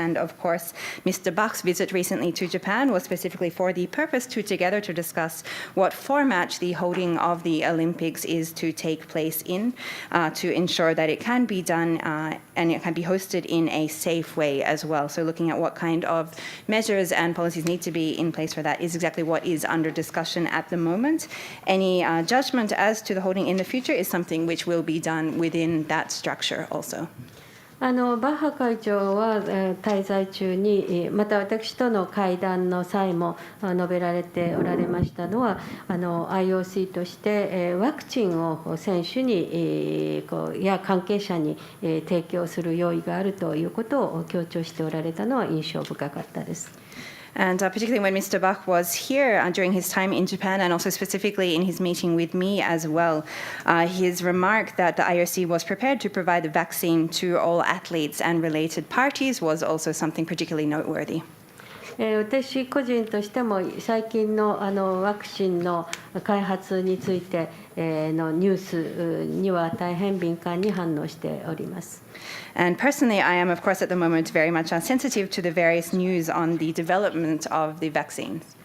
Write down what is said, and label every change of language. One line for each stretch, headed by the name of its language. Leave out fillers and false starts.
English: And of course, Mr. Bach's visit recently to Japan was specifically for the purpose to discuss what format the holding of the Olympics is to take place in, to ensure that it can be done and it can be hosted in a safe way as well. So looking at what kind of measures and policies need to be in place for that is exactly what is under discussion at the moment. Any judgment as to the holding in the future is something which will be done within that structure also.
Japanese: バッハ会長は滞在中に、また私との会談の際も述べられておられましたのは、IOC としてワクチンを選手にや関係者に提供する用意があるということを強調しておられたのは印象深かったです。
English: And particularly when Mr. Bach was here during his time in Japan, and also specifically in his meeting with me as well, his remark that the IOC was prepared to provide the vaccine to all athletes and related parties was also something particularly noteworthy.
Japanese: 私個人としても最近のワクチンの開発についてのニュースには大変敏感に反応しております。
English: And personally, I am, of course, at the moment very much sensitive to the various news on the development of the vaccines.